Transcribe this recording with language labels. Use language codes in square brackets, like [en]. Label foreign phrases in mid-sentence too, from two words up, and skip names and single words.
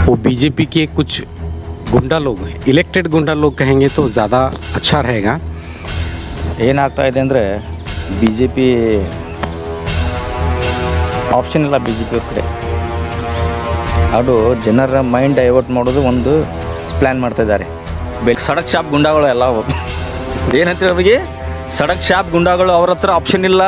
[hi] बीजेपी के कुछ गुंडा लोग हैं, इलेक्टेड गुंडा लोग कहेंगे तो ज़्यादा अच्छा रहेगा। [kn] ಏನಾಗ್ತಾ ಇದೆ ಅಂದರೆ ಬಿ ಜೆ ಪಿ ಆಪ್ಷನ್ ಇಲ್ಲ ಬಿ ಜೆ ಪಿ ಅವ್ರ ಕಡೆ. ಅದು ಜನರ [en] mind divert [kn] ಮಾಡೋದು ಒಂದು ಪ್ಲ್ಯಾನ್ ಮಾಡ್ತಾಯಿದ್ದಾರೆ. [hi] सड़क छाप [kn] ಗುಂಡಾಗಳು ಎಲ್ಲ ಏನಂತೀರ ಅವ್ರಿಗೆ, [hi] सड़क छाप [kn] ಗುಂಡಾಗಳು ಅವ್ರ ಹತ್ರ ಆಪ್ಷನ್ ಇಲ್ಲ.